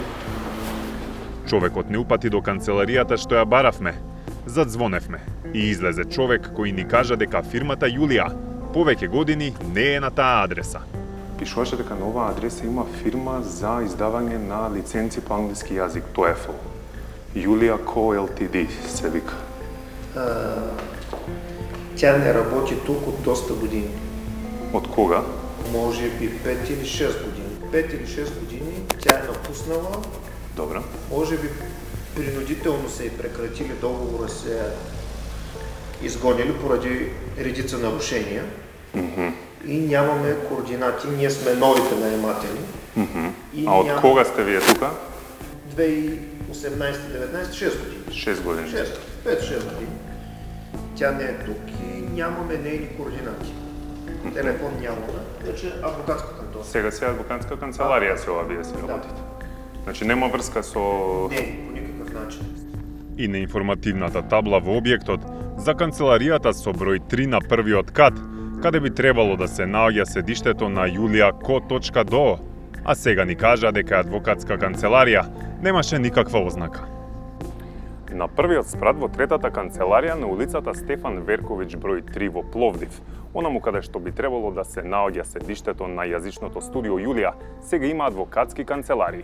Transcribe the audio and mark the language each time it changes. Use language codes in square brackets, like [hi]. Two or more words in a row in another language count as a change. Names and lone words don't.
[mk] Човекот не упати до канцеларијата што ја баравме. Задзвоневме и излезе човек кој ни кажа дека фирмата Јулија повеќе години не е на таа адреса. Пишуваше дека на оваа адреса има фирма за издавање на лиценци по англиски јазик, TOEFL. Julia.co Ltd се вика. [bg] Тя не работи тук от доста години. [mk] Од кога? [bg] Може би 5 или 6 години. 5 или 6 години тя е напуснала. [mk] Добра. [bg] Може би принудително се прекратили договора, се изгонили поради редица нарушения. И нямаме координати, ние сме новите наематели. [mk] А од кога сте вие тука? [bg] 2018-19, 6 години. [mk] 6 години. [bg] 5-6 години. Тя не е тук и нямаме нейни координати. Телефон нямаме, вече адвокатска кантора. [mk] Сега си адвокатска канцеларија се ова вие си работите. Значи нема врска со... [bg] Не, по никакъв начин. [mk] И на информативната табла во објектот за канцеларијата со број 3 на првиот кат, каде би требало да се наоѓа седиштето на julia.co.do, а сега ни кажа дека адвокатска канцеларија немаше никаква ознака. На првиот спрат во третата канцеларија на улицата Стефан Верковиќ број 3 во Пловдив, онаму каде што би требало да се наоѓа седиштето на јазичното студио Јулија, сега има адвокатски канцеларии.